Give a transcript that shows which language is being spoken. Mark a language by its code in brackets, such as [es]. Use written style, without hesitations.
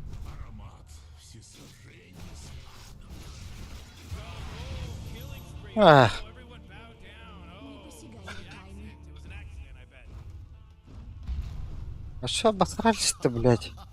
[ru] Аромат всесожжения станов. Ах, [en] Everyone bow down. Oh, it was an accident, I bet. [ru] а чё обосрались-то, блядь?